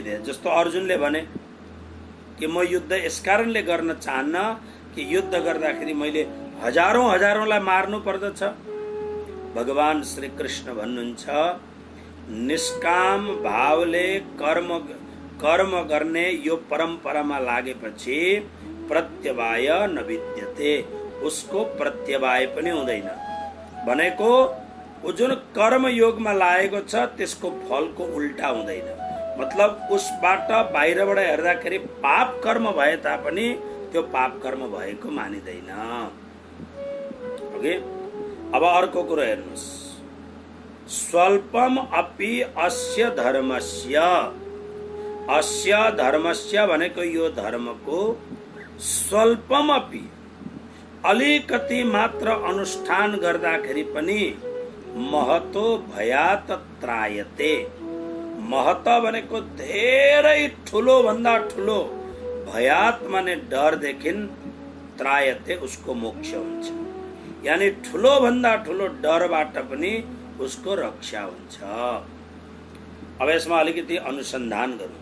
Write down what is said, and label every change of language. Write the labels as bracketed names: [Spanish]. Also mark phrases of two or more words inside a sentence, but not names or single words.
[Nepali] जस्तो अर्जुनले भने कि म युद्ध यसकारणले गर्न चाहन्न कि युद्ध गर्दाखेरि मैले हजारौंलाई मार्नु पर्दछ। भगवान श्री कृष्ण भन्नुहुन्छ, निष्काम भावले कर्म गर्ने यो परम्परामा लागेपछि [Sanskrit] प्रत्यवाय न विद्यते, [Nepali] उसको प्रत्यवाय पनि हुँदैन। भनेको उ जुन कर्म योगमा लागेको छ त्यसको फलको उल्टा हुँदैन। मतलब उसबाट बाहिरबाट हेर्दाखेरि पाप कर्म भए तापनि त्यो पाप कर्म भएको मानिँदैन। ओके, अब अर्को कुरो हेर्नुस्, [Sanskrit] स्वल्पम अपि अस्य धर्मस्य [Nepali] भनेको यो धर्मको [Sanskrit] स्वल्पम अपि, [Nepali] अलिकति मात्र अनुष्ठान गर्दाखेरि पनि [Sanskrit] महतो भयात त्रायते। [Nepali] महत भनेको धेरै ठुलो भन्दा ठुलो, भयात माने डरदेखि, त्रायते उसको मोक्ष हुन्छ। यानी ठुलो भन्दा ठुलो डरबाट पनि उसको रक्षा हुन्छ। अब यसमा अलिकति अनुसन्धान गरौँ।